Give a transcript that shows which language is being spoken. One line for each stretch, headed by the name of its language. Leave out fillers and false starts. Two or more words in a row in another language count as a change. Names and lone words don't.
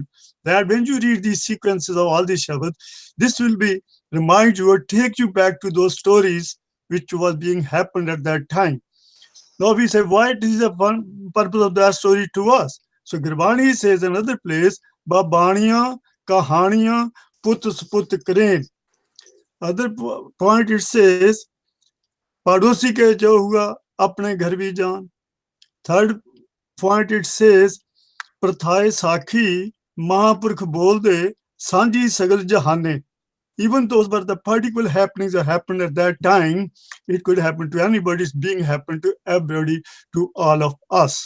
English: That when you read these sequences of all these Shabad, this will be remind you or take you back to those stories which was being happened at that time. Now we say, why is the one purpose of that story to us? So Gurbani says another place,
Punjabi: ਬਾਬਾਣੀਆ ਕਹਾਣੀਆ ਪੁਤ ਸਪੁਤ ਕਰੇਨਿ.
English: Other point it says,
Punjabi: ਪੜੋਸੀ ਕੇ ਜੋ ਹੂਆ ਆਪਨੇ ਘਰ ਭੀ ਜਾਨ.
English: Third point it says,
Punjabi: ਪ੍ਰਥਾਇ ਸਾਖੀ ਮਹਾਪੁਰਖ ਬੋਲ ਦੇ ਸਾਝੀ ਸਗਲ ਜਹਾਨੈ.
English: Even those were the particular happenings that happened at that time. It could happen to anybody, it's being happened to everybody, to all of us.